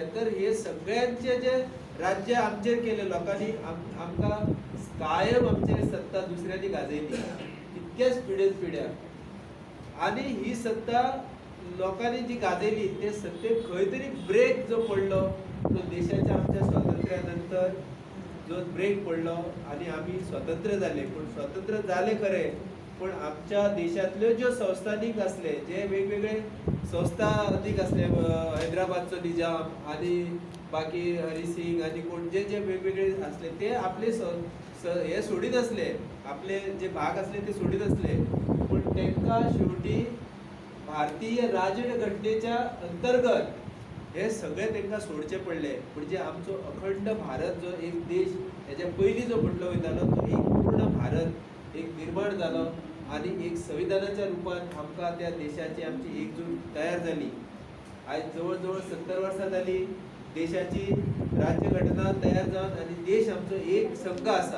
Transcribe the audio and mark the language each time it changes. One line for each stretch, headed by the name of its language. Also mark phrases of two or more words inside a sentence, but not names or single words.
Konkani: तर हे सगळ्यांचे जे राज्य आमचेर केले लोकांनी आमकां कायम आमचेर सत्ता दुसऱ्यांनी गाजयली इतक्याच पिढ्या. आणि ही सत्ता लोकांनी जी गाजयली ते सत्तेक खंय तरी ब्रेक जो पडलो तो देशाच्या आमच्या स्वातंत्र्यानंतर जो ब्रेक पडलो आणि आम्ही स्वतंत्र झाले. पण स्वतंत्र झाले खरे, पण आमच्या देशातल्यो ज्यो संस्थानिक असले, जे वेगवेगळे संस्थानिक असले, हैदराबादचो निजाम आणि बाकी हरी सिंग आणि कोण जे जे वेगवेगळे असले ते आपले हे सोडीत असले, आपले जे भाग असले ते सोडीत असले. पण त्यांना शेवटी भारतीय राजघटनेच्या अंतर्गत हे सगळे त्यांना सोडचे पडले. म्हणजे आमचो अखंड भारत जो एक देश याच्या पयलीं जो म्हटलो वयतालो तो एक पूर्ण भारत एक निर्माण जालो आणि एक संविधानाच्या रूपात आमकां त्या देशाची आमची एकजूट तयार झाली. आज जवळ 70 वर्सां जाली देशाची राज्यघटना तयार जावन आणि देश आमचो एक संघ आसा.